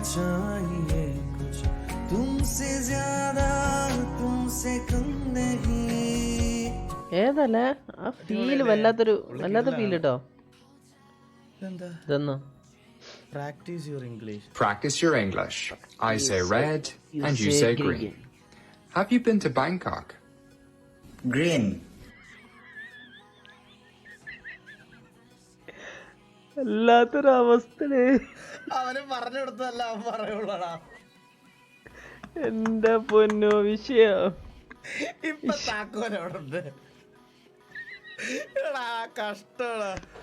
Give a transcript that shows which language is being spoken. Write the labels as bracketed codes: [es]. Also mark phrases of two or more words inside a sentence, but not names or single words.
[hi] ये कुछ तुमसे ज्यादा तुमसे कम नहीं. [ml] ഏതല്ലേ ആ ഫീല് വല്ലാത്ത ഫീൽ കേട്ടോ. ഇതെന്നോ [en] Practice your English. Practice your English. I say red and you say green. Have you been to Bangkok? Green. [ml] വല്ലാത്തൊരു അവസ്ഥ. അവന് പറഞ്ഞു കൊടുത്തതല്ല അവൻ പറയുള്ളൂടാ. എന്റെ പൊന്നോ വിഷയം. ഇപ്പൊ താക്കോലവിടെ ഉണ്ട്. കഷ്ടമാണ്.